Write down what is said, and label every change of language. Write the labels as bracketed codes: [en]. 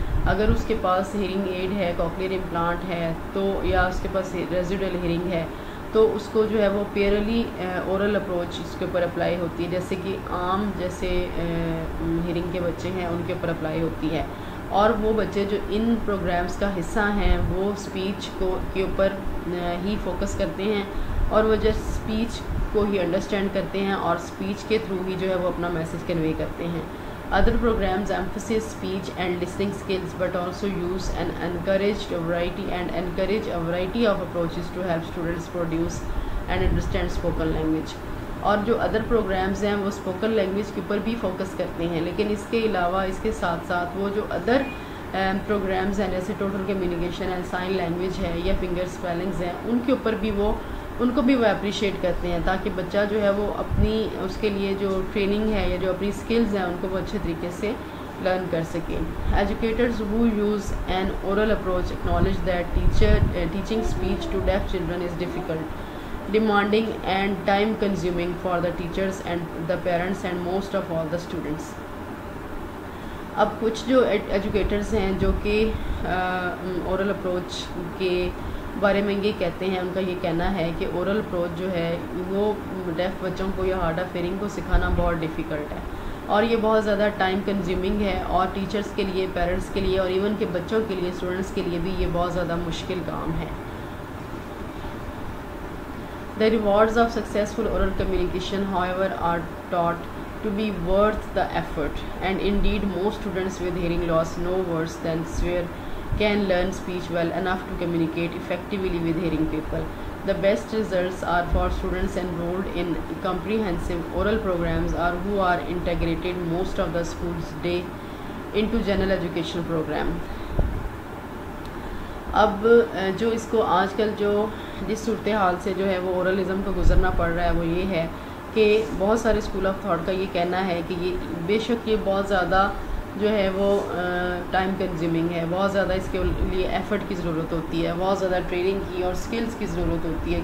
[ur] اگر اس کے پاس herring add ہے، کوکلیئر امپلانٹ ہے تو، یا اس کے پاس ریزیڈول ہیرنگ ہے تو اس کو جو ہے وہ پیورلی اورل اپروچ اس کے اوپر اپلائی ہوتی ہے، جیسے کہ عام جیسے ہیرنگ کے بچے ہیں ان کے اوپر اپلائی ہوتی ہے. اور وہ بچے جو ان پروگرامز کا حصہ ہیں وہ اسپیچ کے اوپر ہی فوکس کرتے ہیں اور وہ جسٹ اسپیچ کو ہی انڈرسٹینڈ کرتے ہیں اور اسپیچ کے تھرو ہی جو ہے وہ اپنا میسج کنوے کرتے ہیں. [en] Other programs emphasize speech and listening skills but also use and encourage a variety of approaches to help students produce and understand spoken language. [ur] اور جو ادر پروگرامز ہیں وہ اسپوکن لینگویج کے اوپر بھی فوکس کرتے ہیں، لیکن اس کے علاوہ اس کے ساتھ ساتھ وہ جو ادر پروگرامز ہیں جیسے ٹوٹل کمیونیکیشن ہے، سائن لینگویج ہے یا فنگر اسپیلنگز ہیں، ان کے اوپر بھی ان کو بھی وہ اپریشیٹ کرتے ہیں تاکہ بچہ جو ہے وہ اپنی اس کے لیے جو ٹریننگ ہے یا جو اپنی اسکلز ہیں ان کو وہ اچھے طریقے سے لرن کر سکیں. [en] Educators who use an oral approach acknowledge that teaching speech to deaf children is difficult, demanding and time consuming for the teachers and the parents and most of all the students. [ur] اب کچھ جو educators ہیں جو کہ oral approach کے بارے میں یہ کہتے ہیں، ان کا یہ کہنا ہے کہ اورل اپروچ جو ہے وہ ڈیف بچوں کو یا ہارڈ آف ہیئرنگ کو سکھانا بہت ڈیفیکلٹ ہے اور یہ بہت زیادہ ٹائم کنزیومنگ ہے اور ٹیچرز کے لیے، پیرنٹس کے لیے اور ایون کہ بچوں کے لیے، اسٹوڈنٹس کے لیے بھی یہ بہت زیادہ مشکل کام ہے. [en] The rewards of successful oral communication, however, are taught to be worth the effort, and indeed most students with hearing loss no worse than swear can learn speech well enough to communicate effectively with hearing people. The best results are for students enrolled in comprehensive oral programs or who are integrated most of the school's day into general education program. [ur] اب جو اس کو آج کل جو جس صورتحال سے جو ہے وہ اورلزم کو گزرنا پڑ رہا ہے وہ یہ ہے کہ بہت سارے اسکول آف تھاٹ کا یہ کہنا ہے کہ یہ بے شک یہ بہت زیادہ جو ہے وہ ٹائم کنزیومنگ ہے، بہت زیادہ اس کے لیے ایفرٹ کی ضرورت ہوتی ہے، بہت زیادہ ٹریننگ کی اور سکلز کی ضرورت ہوتی ہے.